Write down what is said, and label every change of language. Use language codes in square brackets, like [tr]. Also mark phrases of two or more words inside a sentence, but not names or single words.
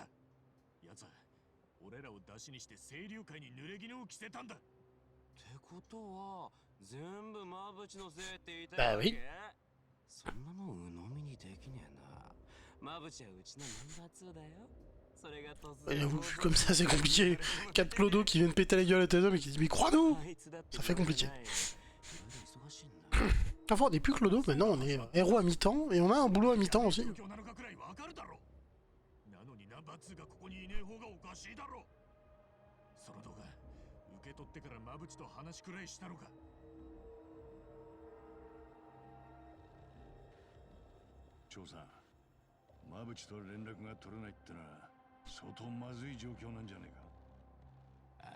[ja] 奴は俺らを出しにして清流会に濡れ衣を着せたんだ。ってことは全部馬淵のせいって言いたいわけ？そんなの鵜呑みにできねえな。馬淵はうちのナンバー2だよ。それが突然。 [fr] J'avoue, vu comme ça, c'est compliqué. 4 clodos qui viennent péter la gueule à tes hommes et qui disent mais crois-nous. Ça fait compliqué. Enfin, on n'est plus clodos, maintenant on est héros à mi-temps et on a un boulot à mi-temps aussi. [ja] なのにナンバー2がここにいねえ方がおかしいだろ。その動画受け取ってから馬淵と話くらいしたのか。長さん、馬淵と連絡が取れないってのは相当まずい状況なんじゃねえか。